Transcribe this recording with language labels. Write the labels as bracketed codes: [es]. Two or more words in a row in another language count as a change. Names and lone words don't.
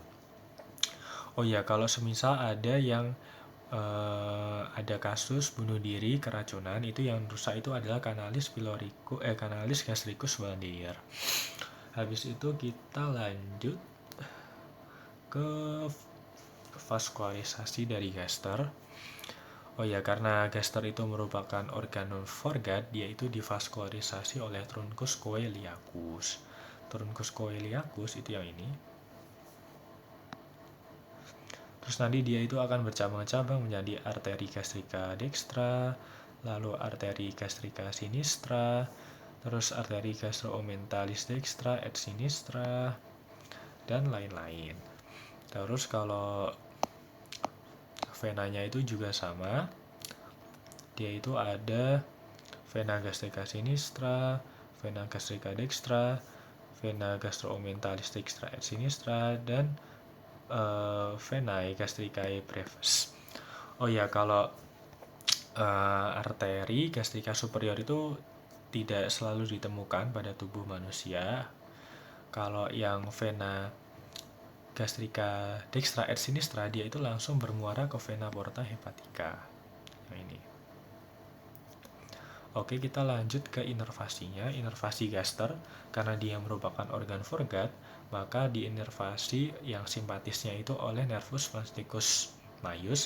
[id] Oh ya, kalau semisal ada yang ada kasus bunuh diri keracunan, itu yang rusak itu adalah [la] canalis gastricus Waldeyer. [id] Habis itu kita lanjut ke vaskularisasi dari gaster. Oh ya, karena gaster itu merupakan organ non-Forgat, dia itu divaskularisasi oleh [la] truncus coeliacus. Truncus coeliacus [id] itu yang ini. Terus nanti dia itu akan bercabang-cabang menjadi arteri [la] gastrica dextra, [id] lalu arteri [la] gastrica sinistra, [id] terus arteri [la] gastroomentalis dextra et sinistra, [id] dan lain-lain. Terus kalau venanya itu juga sama, dia itu ada vena [la] gastrica sinistra, [id] vena [la] gastrica dextra, [id] vena [la] gastroomentalis dextra et sinistra, [id] dan [la] venae gastricae brevis. [id] Oh ya, kalau arteri [la] gastrica superior [id] itu tidak selalu ditemukan pada tubuh manusia. Kalau yang vena [la] gastrica dextra et sinistra, [id] dia itu langsung bermuara ke vena [la] porta hepatica. [id] Nah, ini. Oke, kita lanjut ke inervasinya. Inervasi gaster, karena dia merupakan organ Forgat, maka diinervasi yang simpatisnya itu oleh [la] nervus plasticus maius.